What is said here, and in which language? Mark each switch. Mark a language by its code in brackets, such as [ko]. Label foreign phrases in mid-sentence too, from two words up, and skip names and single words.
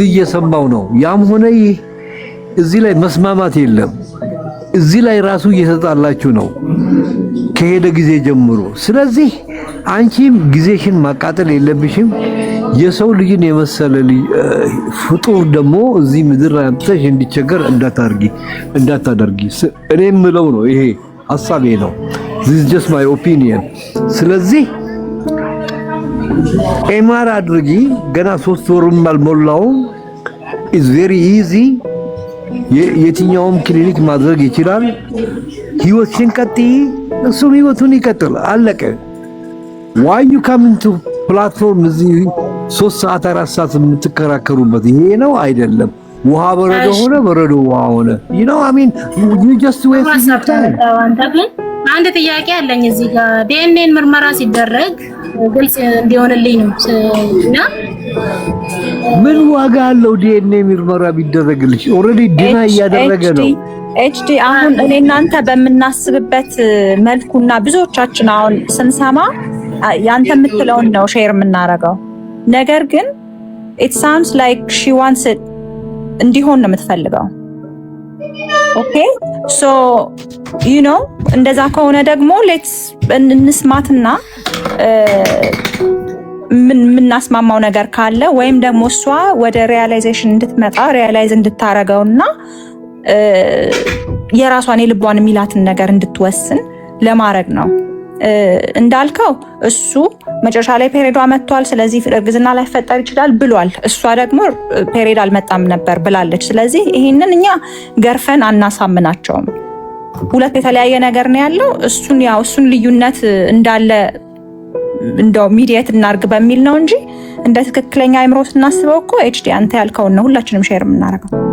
[am] እየሰማው ነው። ያም ሆነ እዚህ ላይ መስማማት የለም። እዚህ ላይ ራሱ እየተጣላችሁ ነው ከሄደ ጊዜ ጀምሮ። ስለዚህ አንቺም ጊዜሽን ማቃጠል የለብሽም። የሰው ልጅን የመሰለ ፍጡር ደግሞ እዚህ ምድር ላይ አምጥተሽ እንዲቸገር እንዳታደርጊ እኔ የምለው ነው። ይሄ ሐሳቤ ነው። [en] this is just my opinion። [am] ስለዚህ ኤምአር አድርጊ። ገና 3 ወርም አልሞላውም። [en] is very easy። [am] የትኛውም ክሊኒክ ማድረግ ይችላል። ህይወትሽን ቀጥይ፣ እሱም ህይወቱን ይቀጥል። አለቀ። [en] why you coming to platform [am] እዚህ 3 ሰዓት 4 ሰዓት የምትከራከሩበት ይሄ ነው አይደለም። ውሃ በረዶ ሆነ በረዶ ውሃ ሆነ [en] you know I mean you just waste your time። [am] አንድ ጥያቄ አለኝ እዚህ ጋር ዲኤንኤ ምርመራ ሲደረግ ግልጽ እንዲሆንልኝ ነው እና ምን ዋጋ አለው ዲኤንኤ ምርመራ ቢደረግልሽ? ኦሬዲ ዲና እያደረገ ነው። ኤችዲ አሁን እኔ እናንተ በምናስብበት መልኩና ብዙዎቻችን አሁን ስንሰማ ያንተ የምትለውን ነው ሼር የምናረገው። ነገር ግን [en] it sounds like she wants it [am] እንዲሆን ነው የምትፈልገው። [en] okay so you know [am] እንደዛ ከሆነ ደግሞ ሌትስ እንስማትና ምናስማማው ነገር ካለ ወይም ደግሞ እሷ ወደ ሪያላይዜሽን እንድትመጣ ሪያላይዝ እንድታረገውና የራሷን የልቧን የሚላትን ነገር እንድትወስን ለማድረግ ነው። እንዳልከው እሱ መጨረሻ ላይ ፔሪዷ መጥቷል፣ ስለዚህ እርግዝና ላይ ፈጠር ይችላል ብሏል። እሷ ደግሞ ፔሪድ አልመጣም ነበር ብላለች። ስለዚህ ይሄንን እኛ ገርፈን አናሳምናቸውም። ሁለት የተለያየ ነገር ነው ያለው። እሱን ልዩነት እንዳለ እንደው ሚዲየት እናርግ በሚል ነው እንጂ እንደ ትክክለኛ አይምሮ ስናስበው እኮ ኤችዲ አንተ ያልከውን ነው ሁላችንም ሼር የምናረገው።